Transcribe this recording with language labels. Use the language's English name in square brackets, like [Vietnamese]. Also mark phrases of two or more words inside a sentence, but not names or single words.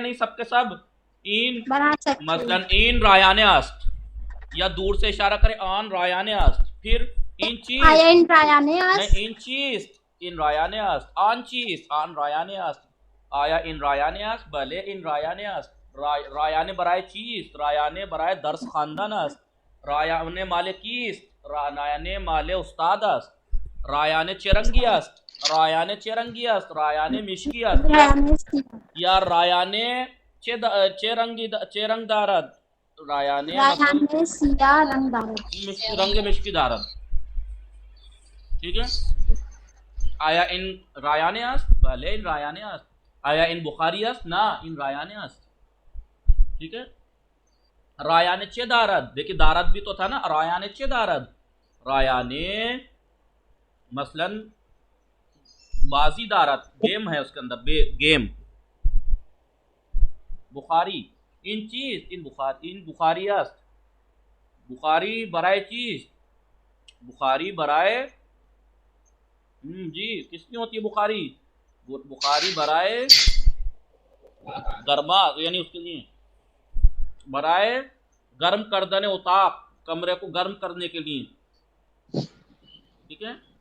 [Hindi] नहीं सबके सब इन, मसलन [Persian] این رایانه است, [Hindi] या दूर से इशारा करें [Persian] آن رایانه است, [Hindi] फिर इन [Persian] چیز، این رایانه است، این چیز، این رایانه است، آن چیز، آن رایانه است, آیا این رایانه است، بله این رایانه است، رایانه برای چیز، رایانه برای درس خواندن است، رایانه مال کیست، رایانه مال استاد است، رایانه چه‌رنگی است، رایانه چه‌رنگی است، رایانه مشکی است, یا رایانه چه‌رنگ دارد، رایانه رنگ مشکی دارد, [Hindi] ठीक है। [Persian] آیا این رایانه است، بله این رایانه است, آیا این بخاری است، نه این رایانه است, [Hindi] ठीक है। [Persian] رایانه چه دارد, [Hindi] देखिए दारद भी तो था ना, [Persian] رایانه چه دارد، رایانه مثلاً بازی دارد, [Hindi] गेम है उसके अंदर, गेम। [Persian] بخاری این چیز، این بخاری است، بخاری برای چیز، بخاری برای [Hindi] जी किसकी होती है बुखारी, [Persian] بخاری برای گرما, [Hindi] यानी उसके लिए [Persian] برای گرم کردن اتاق, [Hindi] कमरे को गर्म करने के लिए, ठीक है।